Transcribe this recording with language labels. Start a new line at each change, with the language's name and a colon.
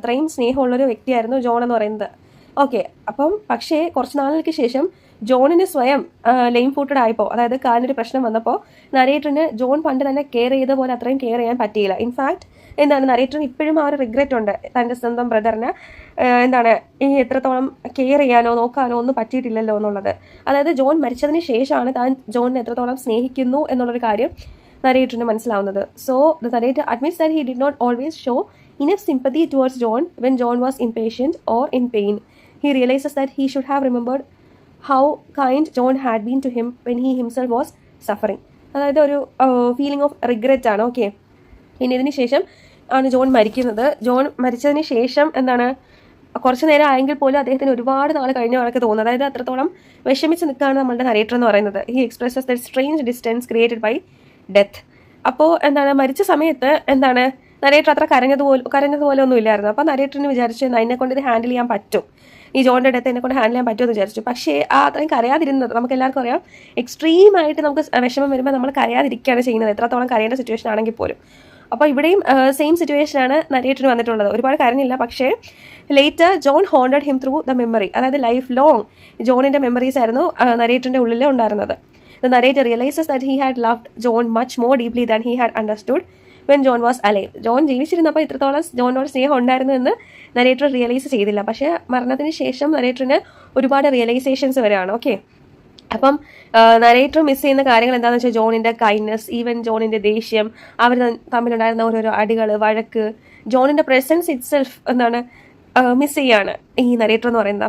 Malayalam: അത്രയും സ്നേഹമുള്ളൊരു വ്യക്തിയായിരുന്നു ജോൺ എന്ന് പറയുന്നത്. ഓക്കെ, അപ്പം പക്ഷേ കുറച്ച് നാളുകൾക്ക് ശേഷം ജോണിന് സ്വയം ലെയിം ഫൂട്ടഡ് ആയപ്പോൾ, അതായത് കാലിനൊരു പ്രശ്നം വന്നപ്പോൾ നരേറ്ററിന് ജോൺ പണ്ട് തന്നെ കെയർ ചെയ്ത പോലെ അത്രയും കെയർ ചെയ്യാൻ പറ്റിയില്ല. ഇൻഫാക്ട് നരേറ്ററിന് ഇപ്പോഴും ആ ഒരു റിഗ്രറ്റ് ഉണ്ട്, തൻ്റെ സ്വന്തം ബ്രദറിന് ഈ എത്രത്തോളം കെയർ ചെയ്യാനോ നോക്കാനോ ഒന്നും പറ്റിയിട്ടില്ലല്ലോ എന്നുള്ളത്. അതായത് ജോൺ മരിച്ചതിന് ശേഷമാണ് താൻ ജോണിനെ എത്രത്തോളം സ്നേഹിക്കുന്നു എന്നുള്ളൊരു കാര്യം നരേറ്ററിന് മനസ്സിലാവുന്നത്.
English: So the narrator admits that he did not always show enough sympathy towards John when John was impatient or in pain. He realizes that he should have remembered how kind John had been to him when he himself was suffering.
Malayalam: അതായത് ഒരു feeling of regret ആണ്. Okay, ഇനി ഇതിന് ശേഷം ആണ് John മരിക്കുന്നത്. John മരിച്ചതിന് ശേഷം കുറച്ച് നേരം ആയെങ്കിൽ പോലും അദ്ദേഹത്തിന് ഒരുപാട് നാൾ കഴിഞ്ഞ കണക്ക് തോന്നുന്നത്. അതായത് അത്രത്തോളം വിഷമിച്ച് നിൽക്കുകയാണ് നമ്മളുടെ നരേറ്റർ എന്ന് പറയുന്നത്.
English: He expresses the strange distance created by death.
Malayalam: അപ്പോൾ മരിച്ച സമയത്ത് നരേറ്റർ അത്ര കരഞ്ഞതുപോലെ ഒന്നും ഇല്ലായിരുന്നു. അപ്പോൾ നരേറ്ററിന് വിചാരിച്ചു എന്നെ കൊണ്ട് ഇത് ഹാൻഡിൽ ചെയ്യാൻ പറ്റും, ഈ ജോണിൻ്റെ ഡെത്ത് എന്നെ കൊണ്ട് ഹാൻഡിൽ ചെയ്യാൻ പറ്റുമെന്ന് വിചാരിച്ചു. പക്ഷേ അത്രയും കരയാതിരുന്നത് നമുക്ക് എല്ലാവർക്കും അറിയാം. എക്സ്ട്രീമായിട്ട് നമുക്ക് വിഷമം വരുമ്പോൾ നമ്മൾ കരയാതിരിക്കുകയാണ് ചെയ്യുന്നത്, എത്രത്തോളം കരയേണ്ട സിറ്റുവേഷൻ ആണെങ്കിൽ പോലും. അപ്പോൾ ഇവിടെയും സെയിം സിറ്റുവേഷനാണ് നരേറ്ററിന് വന്നിട്ടുള്ളത്. ഒരുപാട് കരഞ്ഞില്ല, പക്ഷേ
English: Later John haunted him through the memory.
Malayalam: അതായത് ലൈഫ് ലോങ് ജോണിൻ്റെ മെമ്മറീസ് ആയിരുന്നു നരേറ്ററിൻ്റെ ഉള്ളിൽ ഉണ്ടായിരുന്നത്.
English: The narrator realizes that he had loved John much more deeply than he had understood when John was alive.
Malayalam: John ജീവിച്ചിരുന്നപ്പോൾ ഇത്രത്തോളം ജോണിനോട് സ്നേഹം ഉണ്ടായിരുന്നു എന്ന് നരേറ്റർ റിയലൈസ് ചെയ്തില്ല. പക്ഷേ മരണത്തിന് ശേഷം നരേറ്ററിന് ഒരുപാട് റിയലൈസേഷൻസ് വരെയാണ്. ഓക്കെ, അപ്പം നരേറ്റർ മിസ് ചെയ്യുന്ന കാര്യങ്ങൾ എന്താണെന്ന് വെച്ചാൽ ജോണിൻ്റെ കൈൻഡ്നെസ്, ഈവൻ ജോണിൻ്റെ ദേഷ്യം, അവർ തമ്മിലുണ്ടായിരുന്ന ഓരോരോ അടികൾ, വഴക്ക്, ജോണിൻ്റെ പ്രസൻസ് ഇറ്റ്സെൽഫ് മിസ് ചെയ്യാണ് ഈ നരേറ്റർ എന്ന് പറയുന്നത്.